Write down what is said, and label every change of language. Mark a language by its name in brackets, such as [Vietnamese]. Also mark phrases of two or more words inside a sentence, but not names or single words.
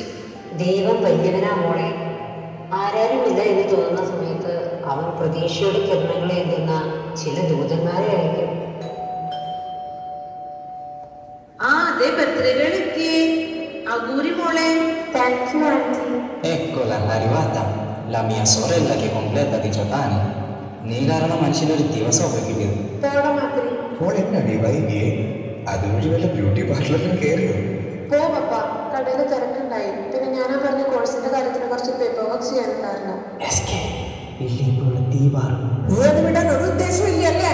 [Malayalam] ദൈവം വലിയവനാ മോളെ. ആരാരുമില്ല എന്ന് തോന്നുന്ന സമയത്ത് അവൻ പ്രതീക്ഷയുടെ കിരണങ്ങളെ എത്തുന്ന ചില ദൂതന്മാരെ ആയിരിക്കും. അതെ, ബർത്ത്ഡേകൾ എത്തിയേ. അഗൂരി മോളെ. [English] thank you aunty. [Italian] Eccola arrivata la mia sorella che completa 18 anni. [Malayalam] നീ കാരണം മനുഷ്യനൊരു ദിവസമൊക്കെ കിട്ടിയത്. എന്നാടി വൈകിയേ? അതുവഴി വല്ല [English] beauty parlourilum [Malayalam] കയറിയോ? കടയിൽ തിരക്കുണ്ടായി. പിന്നെ ഞാനാ പറഞ്ഞ കോഴ്സിന്റെ കാര്യത്തിന് കുറച്ച് [English] paper work [Malayalam] ചെയ്യാനുണ്ടായിരുന്നു. നീ അത് വിടാൻ ഒരു ഉദ്ദേശമില്ലല്ലേ?